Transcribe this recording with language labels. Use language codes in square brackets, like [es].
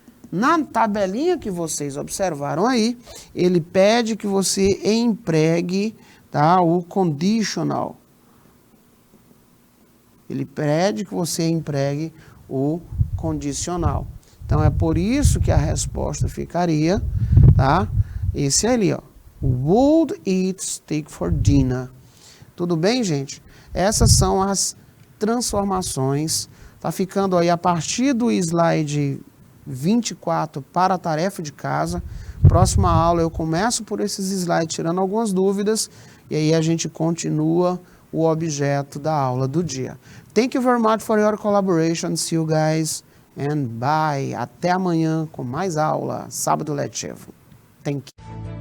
[pt] Na tabelinha que vocês observaram aí, ele pede que você empregue, tá, o conditional. Ele pede que você empregue o condicional. Então, é por isso que a resposta ficaria, tá? tá? Esse ali, ó. [en] Would eat steak for dinner. [pt] Tudo bem, gente? Essas são as transformações. Tá ficando aí a partir do slide 24 para a tarefa de casa. Próxima aula eu começo por esses slides, tirando algumas dúvidas, e aí a gente continua o objeto da aula do dia. [en] Thank you very much for your collaboration. See you guys and bye. [pt] Até amanhã com mais aula, sábado letivo. [en] Thank you.